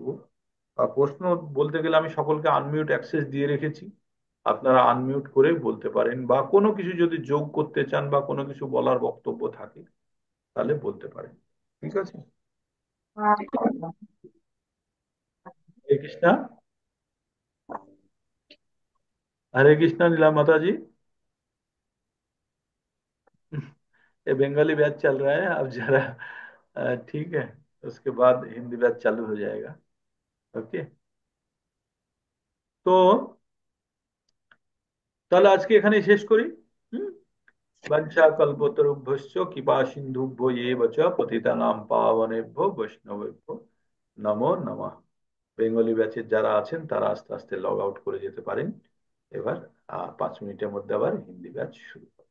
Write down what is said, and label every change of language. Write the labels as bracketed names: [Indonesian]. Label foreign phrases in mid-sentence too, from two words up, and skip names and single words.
[Bangla] প্রশ্ন বলতে গেলে আমি সকলকে [English] unmute access [Bangla] দিয়ে রেখেছি, আপনারা আনমিউট করে বলতে পারেন, বা কোনো কিছু যদি যোগ করতে চান বা কোনো কিছু বলার বক্তব্য থাকে তাহলে বলতে পারেন। ঠিক আছে। হরে কৃষ্ণা। [Hindi] हरे कृष्णा नीला माता जी। ये बंगाली बैच चल रहा है अब जरा, ठीक है, उसके बाद हिंदी बैच चालू हो जाएगा। [Bangla] ओके। তো তাহলে আজকে এখানে শেষ করি। হুম। [Sanskrit] वाञ्छा कल्पतरुभ्यश्च कृपा सिन्धुभ्य एव च पतितानां पावनेभ्यो वैष्णवेभ्यो नमो नमः। [Bangla] বেঙ্গলি ব্যাচের যারা আছেন তারা আস্তে আস্তে [English] log out [Bangla] করে যেতে পারেন। এবার 5 মিনিটের মধ্যে আবার হিন্দি ব্যাচ শুরু হবে।